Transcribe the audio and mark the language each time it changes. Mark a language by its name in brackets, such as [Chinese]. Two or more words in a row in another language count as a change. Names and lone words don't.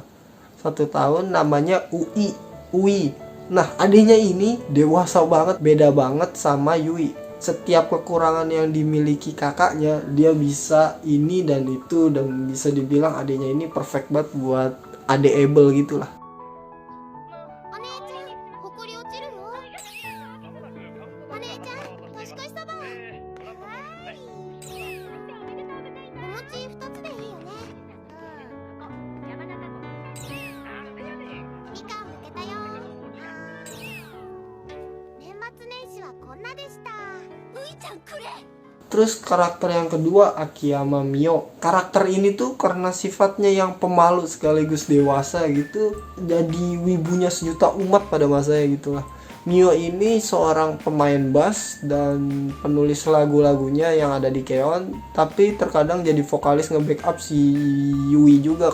[Indonesian] 1 tahun, namanya Ui. Nah, adiknya ini dewasa banget, beda banget sama Yui. Setiap kekurangan yang dimiliki kakaknya, dia bisa ini dan itu, dan bisa dibilang adiknya ini perfect banget buat adeable gitulah. [Japanese] お姉ちゃん、ほこり落ちるよ。お姉ちゃん、年越しそば。はーい。お餅2つでいいよね。みかんむけたよ。年末年始はこんなでした。ういちゃんくれ。 [Indonesian] Terus karakter yang kedua, Akiyama Mio. Karakter ini tuh karena sifatnya yang pemalu sekaligus dewasa gitu, jadi wibunya sejuta umat pada masanya gitu lah. Mio ini seorang pemain bass dan penulis lagu-lagunya yang ada di Keon, tapi terkadang jadi vokalis nge-backup si Yui juga.